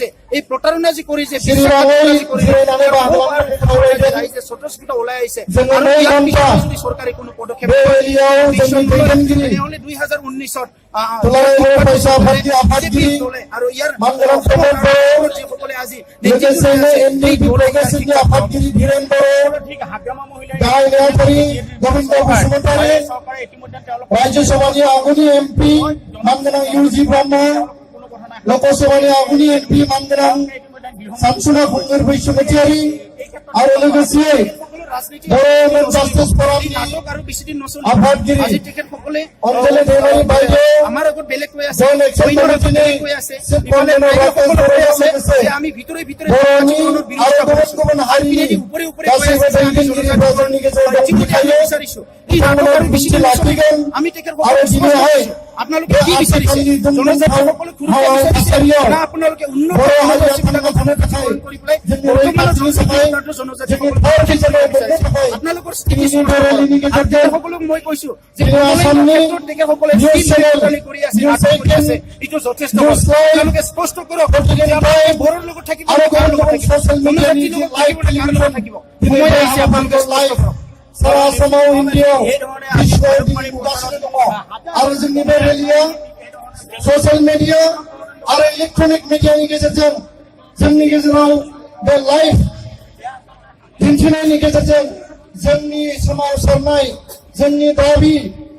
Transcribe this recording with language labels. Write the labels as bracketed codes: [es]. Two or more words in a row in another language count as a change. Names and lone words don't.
[as] এই প্ৰতাৰণা যি কৰিছে ৰাইজে স্বতঃস্ফূৰ্ত ওলাই আহিছে আৰু ইয়াৰ পিছত যদি চৰকাৰে কোনো পদক্ষেপ তেনেহ'লে 2019-ত আৰু ইয়াৰ যিসকলে আজি [brx] राज्यसभानि आगुनि एमपी मानगोनां इउजि ब्रह्म, लोकसभानि आगुनि एमपि मानगोनां सानसुना खुंगुर बैसुमतियारि आरो लोगोसे बर' जास्टिस फरामनि आफादगिरि अञ्जलि दैमारि बायदे [as] আমাৰ আগত বেলেগ কৈ আছে আমি ভিতরে ভিতরে [brx] गुबुन हारिनि [as] উপরে উপরে বিচাৰিছো এই আমি আপোনালোকে কি বিচাৰিছে জনজাতিসকলক না আপোনালোকে উন্নত কৰি পেলাই আপোনালোকৰ সকলক মই কৈছো যে সকলে কৰি আছে এইটো যথেষ্ট তেওঁলোকে স্পষ্ট কৰক বড়োৰ লগত থাকিব থাকিব সময় আহিছে আপোনালোকে স্পষ্ট কৰক। [brx] सारा आसामाव इन्डियाव आरो जोंनि बे रेलिया [en] social media [brx] आरो [en] electronic media [brx] गेजेरजों जोंनि गेजेराव बे लाइभ दिन्थिनायनि गेजेरजों जोंनि सोमावसारनाय जोंनि दाबि